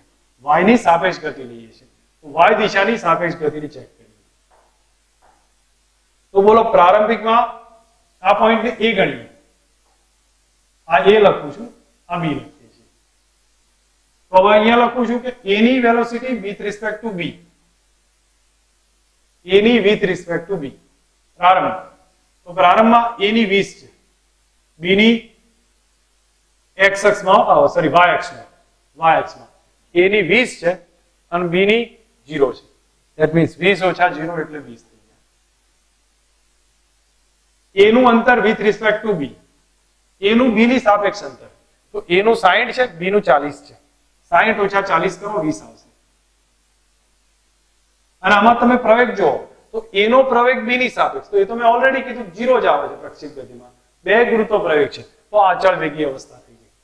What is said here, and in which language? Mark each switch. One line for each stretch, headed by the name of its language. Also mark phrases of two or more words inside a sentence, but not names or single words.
Gujarati: y ની સાપેક્ષ ગતિ લઈએ છીએ, તો y દિશાની સાપેક્ષ ગતિની ચેક કરીએ. તો બોલો પ્રારંભિકમાં આ પોઈન્ટને a ગણીએ. આ a લખું છું, આ b લખીએ છીએ. તો હવે અહીંયા લખું છું કે a ની વેલોસિટી
English: with respect to b,
Gujarati: a ની
English: with respect to b
Gujarati: પ્રારંભ. તો પ્રારંભમાં a ની 20 છે, b ની x અક્ષમાં સોરી y અક્ષમાં a ની 20 છે અને b ની 0 છે.
English: that means
Gujarati: 20 - 0 એટલે 20 થઈ ગયા. a નું અંતર
English: with respect to b,
Gujarati: a નું b ની સાપેક્ષ અંતર, તો a નું 60 છે, b નું 40 છે. 60 - 40 કરો 20 આવશે. અને આમાં તમે પ્રવેગ જો તો a નો પ્રવેગ b ની સાપેક્ષ, તો એ તો મેં ઓલરેડી કીધું 0 જ આવે છે પ્રક્ષિપ્ત ગતિમાં. બે ગુરુત્વ પ્રવેગ છે, તો આ અચળ વેગી અવસ્થા થઈ ગઈ.